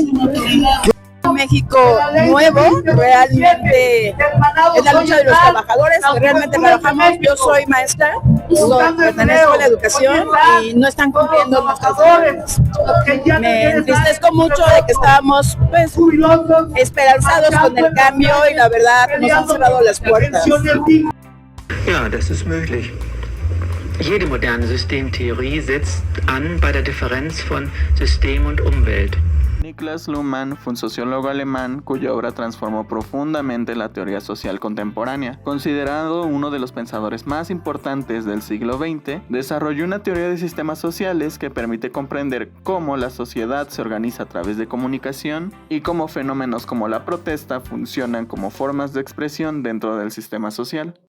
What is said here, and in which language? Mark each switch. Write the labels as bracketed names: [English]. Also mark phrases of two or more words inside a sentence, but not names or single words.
[Spanish] México nuevo, realmente es la lucha de los trabajadores que realmente trabajamos. Yo soy maestra, pertenezco a la educación y no están cumpliendo nuestras demandas. Me entristezco mucho de que estábamos pues esperanzados con el cambio y la verdad nos han cerrado las puertas. [German] Ja, das ist möglich. Jede moderne Systemtheorie setzt an bei der Differenz von System und Umwelt. [Spanish] Niklas Luhmann fue un sociólogo alemán cuya obra transformó profundamente la teoría social contemporánea. Considerado uno de los pensadores más importantes del siglo XX, desarrolló una teoría de sistemas sociales que permite comprender cómo la sociedad se organiza a través de comunicación y cómo fenómenos como la protesta funcionan como formas de expresión dentro del sistema social.